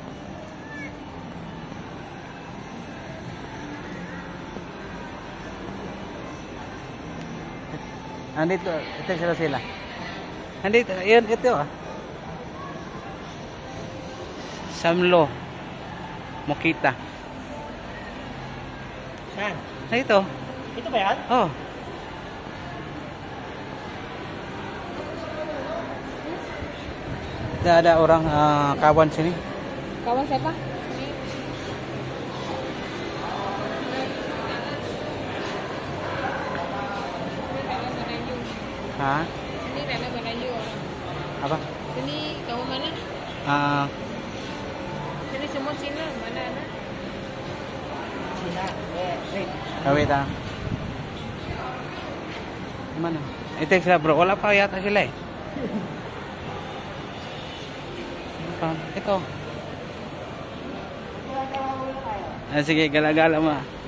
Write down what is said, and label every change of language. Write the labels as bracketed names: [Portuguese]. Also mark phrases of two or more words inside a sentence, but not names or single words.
[Filipino] Nandito, text na sila. Nandito, yun, ito ah. Samlo Mokita. Saan? Nandito. Ito ba yan? [Malay] Oh. Ada orang kawan sini. Kawan siapa? Hah? Ini Rana Melayu orang. Apa? Ini kamu mana? Ini semua Cina, mana anak? Cina. Wait. Wait ah. Mana? [Filipino] Ito sila bro, wala pa yata sila eh. Ito. Sige, gala-gala mo.